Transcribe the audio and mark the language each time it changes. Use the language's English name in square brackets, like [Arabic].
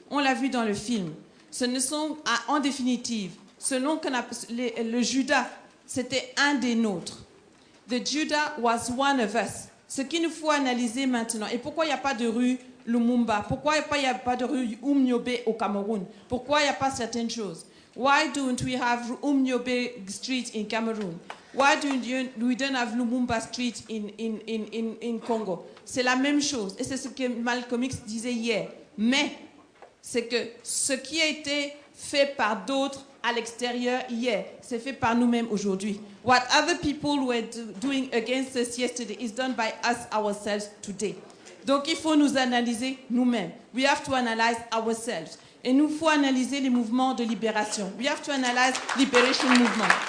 [French] On l'a vu dans le film. Ce ne sont, en définitive, le Judas, c'était un des nôtres. [English] The Judah was one of us. [French] Ce qu'il nous faut analyser maintenant, et pourquoi il n'y a pas de rue Lumumba, pourquoi il n'y a pas de rue Umnyobe au Cameroun, pourquoi il n'y a pas certaines choses. [English] Why don't we have Umnyobe Street in Cameroon? Why we don't have Lumumba Street in Congo? [French] C'est la même chose. Et c'est ce que Malcolm X disait hier. Mais c'est que ce qui a été fait par d'autres à l'extérieur hier, c'est fait par nous-mêmes aujourd'hui. [English] What other people were doing against us yesterday is done by us ourselves today. [French] Donc il faut nous analyser nous-mêmes. [English] We have to analyze ourselves. [French] Et nous faut analyser les mouvements de libération. [English] We have to analyze liberation movement.